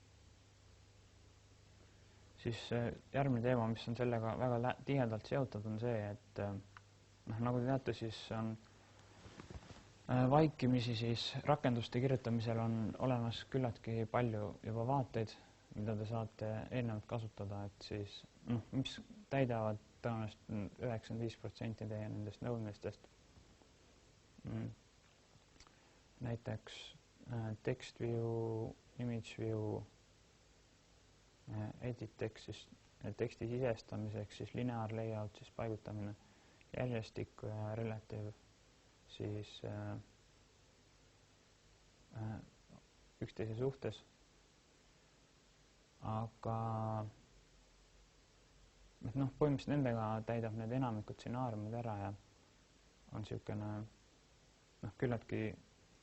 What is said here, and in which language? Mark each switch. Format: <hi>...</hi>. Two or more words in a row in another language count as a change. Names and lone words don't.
<et>Siis järgmine teema, mis on sellega väga tihedalt seotud, on see, et nagu te teate, siis on vaikimisi siis rakenduste kirjutamisel on olemas küllaltki palju juba vaateid, mida te saate eelnevalt kasutada, et siis, mis täidavad tõenäoliselt 95% teie nendest nõudmistest.</et> <en>Näiteks text view, image view, edit text,</en> <et>siis teksti sisestamiseks, siis</et> <en>linear layout,</en> <et>siis paigutamine, järjestikku ja relative, siis üksteise suhtes. Aga põhimõtteliselt nendega täidab need enamikud stsenaariumid ära ja on niisugune küllaltki</et>